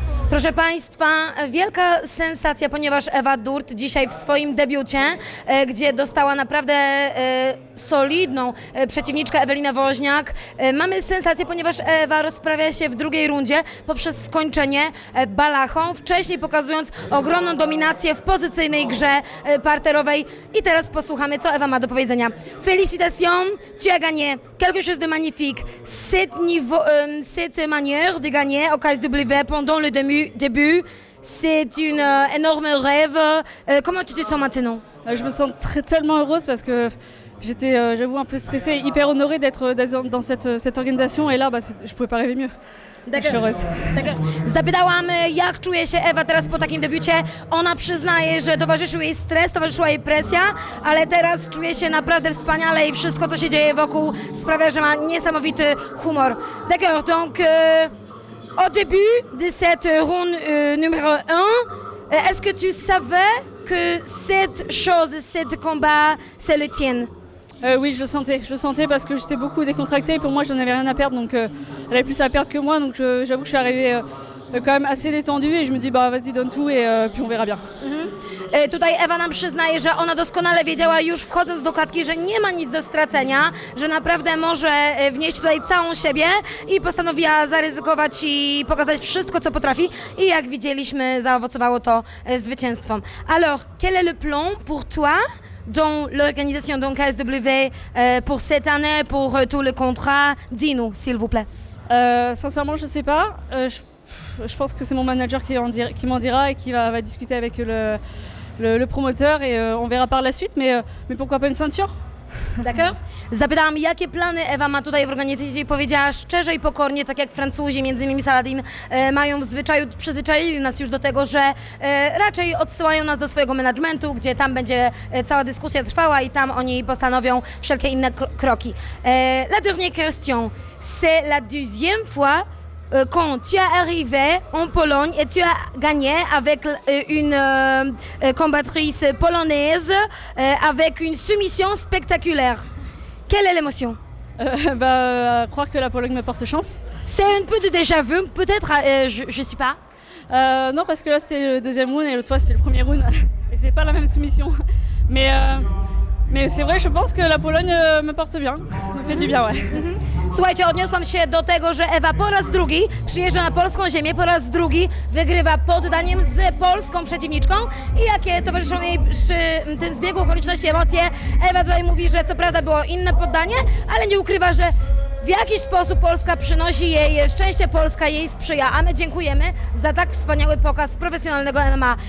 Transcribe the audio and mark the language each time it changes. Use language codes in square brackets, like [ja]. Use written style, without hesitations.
[pl] Proszę Państwa, wielka sensacja, ponieważ Ewa Durt dzisiaj w swoim debiucie, gdzie dostała naprawdę solidną przeciwniczkę Ewelinę Woźniak. Mamy sensację, ponieważ Ewa rozprawia się w drugiej rundzie poprzez skończenie balachą, wcześniej pokazując ogromną dominację w pozycyjnej grze parterowej. I teraz posłuchamy, co Ewa ma do powiedzenia. [fr] Félicitations, tu as gagné quelque chose de magnifique. Cette manière de gagner au KSW pendant le début, c'est une énorme rêve. Comment tu te sens maintenant? Je me sens tellement heureuse parce que j'étais, j'avoue, un peu stressée, hyper honorée d'être dans cette organisation et là, je pouvais pas rêver mieux. Je suis heureuse. [pl] Zapytałam, jak czuje się Ewa teraz po takim debiucie. Ona przyznaje, że towarzyszył jej stres, towarzyszyła jej presja, ale teraz czuje się naprawdę wspaniale i wszystko, co się dzieje wokół, sprawia, że ma niesamowity humor. [fr] D'accord, donc au début de cette ronde numéro 1, est-ce que tu savais que cette combat, c'est le tien? Oui, je le sentais parce que j'étais beaucoup décontractée et pour moi, je n'en avais rien à perdre, donc elle avait plus à perdre que moi, donc j'avoue que je suis arrivée quand même assez détendue et je me dis, vas-y, donne tout et puis on verra bien. [pl] Tutaj Ewa nam przyznaje, że ona doskonale wiedziała już wchodząc do klatki, że nie ma nic do stracenia, że naprawdę może wnieść tutaj całą siebie i postanowiła zaryzykować i pokazać wszystko, co potrafi i jak widzieliśmy, zaowocowało to zwycięstwem. [fr] Alors, quel est le plan pour toi dans l'organisation donc KSW pour cette année, pour tous les contrats? Dis-nous, s'il vous plaît. Sincèrement, je sais pas. Je pense que c'est mon manager qui m'en dira et qui va discuter avec le promoteur et on verra par la suite, mais pourquoi pas une ceinture? D'accord? [pl] Zapytałam, jakie plany Ewa ma tutaj w organizacji i powiedziała szczerze i pokornie, tak jak Francuzi, między innymi Saladin, mają w zwyczaju, przyzwyczaili nas już do tego, że raczej odsyłają nas do swojego managementu, gdzie tam będzie cała dyskusja trwała i tam oni postanowią wszelkie inne kroki. [fr] La dernière question, c'est la deuxième fois quand tu es arrivé en Pologne et tu as gagné avec une combattrice polonaise avec une soumission spectaculaire. Quelle est l'émotion? Croire que la Pologne me porte chance. C'est un peu de déjà vu, peut-être, je sais pas. Non, parce que là c'était le deuxième round et l'autre fois c'était le premier round et c'est pas la même soumission. Mais c'est vrai, je pense que la Pologne me porte bien, me fait du bien, ouais. [pl] Słuchajcie, odniosłam się do tego, że Ewa po raz drugi przyjeżdża na polską ziemię, po raz drugi wygrywa poddaniem z polską przeciwniczką i jakie towarzyszą jej przy tym zbiegu okoliczności emocje. Ewa tutaj mówi, że co prawda było inne poddanie, ale nie ukrywa, że w jakiś sposób Polska przynosi jej szczęście, Polska jej sprzyja, a my dziękujemy za tak wspaniały pokaz profesjonalnego MMA.